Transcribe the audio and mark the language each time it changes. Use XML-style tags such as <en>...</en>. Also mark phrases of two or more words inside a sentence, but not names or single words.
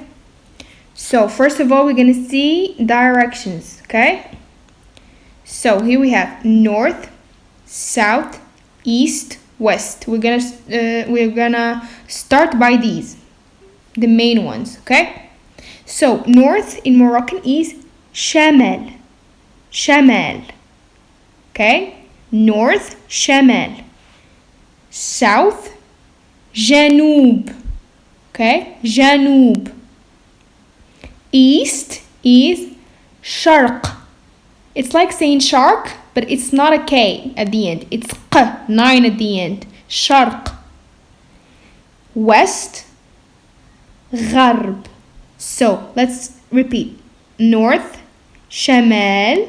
<en>So first of all, we're gonna see directions, okay? So here we have north, south, east, west. We're gonna start by these. the main ones, okay? So north in Moroccan is شمال.</en> <ar>شمال. Okay?</ar> <en>North شمال. South جنوب.</en> <ar>Okay? جنوب.</ar> <en>East is شرق. It's like saying shark, but it's not a K at the end. It's ق, 9 at the end. شرق. West غرب. So let's repeat. North شمال.</en>